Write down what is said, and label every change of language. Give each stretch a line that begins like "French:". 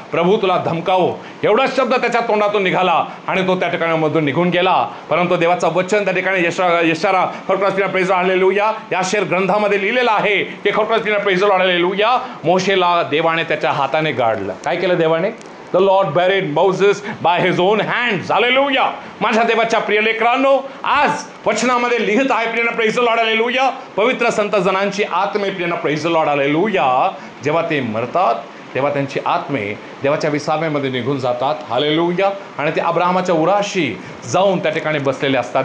Marathi: प्रभू तुला धमकावो, एवढा शब्द त्याच्या तोंडातून निघाला आणि तो त्या ठिकाणी मधून निघून गेला. परंतु देवाचं वचन त्या ठिकाणी यशाया खरोखरच प्रेज लॉर्ड हालेलुया याशेर ग्रंथामध्ये लिहिलेलं आहे की खरोखरच प्रेज लॉर्ड हालेलुया मोशेला देवाने त्याच्या हाताने गाडलं. काय केलं देवाने?
English: The Lord buried Moses by his own hands. Hallelujah.
Marathi: माझ्या देवाच्या प्रिय लेकरांनो, आज वचनामध्ये लिहित आहे प्रिय प्रेज लॉर्ड हालेलुया, पवित्र संत जनांची आत्मे प्रिय प्रेज लॉर्ड हालेलुया जेव्हा ते मरतात तेव्हा त्यांची आत्मे देवाच्या विसाव्यामध्ये निघून जातात. हालेलुया. आणि ते अब्राहमाच्या उराशी जाऊन त्या ठिकाणी बसलेले असतात.